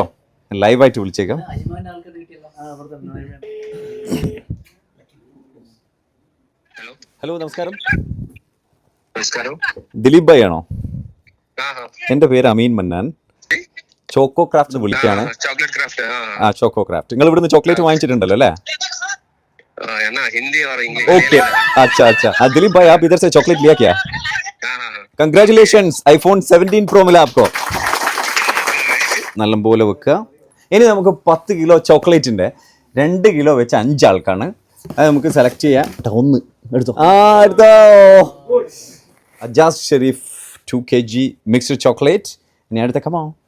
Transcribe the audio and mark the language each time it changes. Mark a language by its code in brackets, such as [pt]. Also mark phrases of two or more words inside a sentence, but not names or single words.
[ml] ലൈവായിട്ട് വിളിച്ചേക്കാം. ഹലോ നമസ്കാരം. ദിലീപ് ഭായി ആണോ? എന്റെ പേര് അമീൻ മന്നാൻ. ചോക്കോ ക്രാഫ്റ്റ് വിളിക്കാണ്. ചോക്കോ ക്രാഫ്റ്റ്. നിങ്ങൾ ഇവിടുന്ന് ചോക്ലേറ്റ് വാങ്ങിച്ചിട്ടുണ്ടല്ലോ അല്ലേ? [hi] ओके अच्छा दिलीप भाई आप इधर से चॉकलेट लिया क्या? कंग्रेचुलेशंस iPhone 17 Pro मिला आपको. [ml] നല്ലപോലെ വെക്കുക. ഇനി നമുക്ക് 10 കിലോ ചോക്ലേറ്റിന്റെ 2 കിലോ വെച്ച് 5 ആൾക്കാണ്. അത് നമുക്ക് സെലക്ട് ചെയ്യാം. ഒന്ന് എടുത്തോ. എടുത്തോ. അജാസ് ഷെരീഫ് 2 kg [en] mixed chocolate. [ml] ഇനി അടുത്ത കമോ.